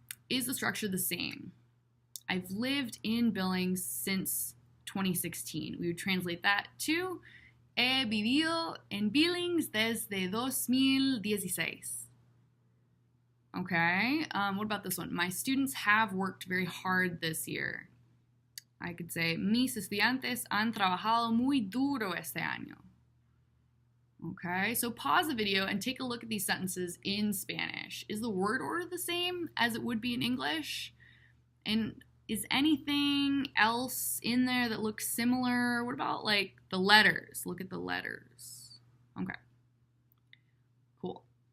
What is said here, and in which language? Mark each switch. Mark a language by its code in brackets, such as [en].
[en] Is the structure the same? I've lived in Billings since 2016. We would translate that to [es] He vivido en Billings desde 2016. [en] Okay, what about this one? My students have worked very hard this year. I could say, [es] mis estudiantes han trabajado muy duro este año. [en] Okay, so pause the video and take a look at these sentences in Spanish. Is the word order the same as it would be in English? And is anything else in there that looks similar? What about, like, the letters? Look at the letters. Okay. Cool.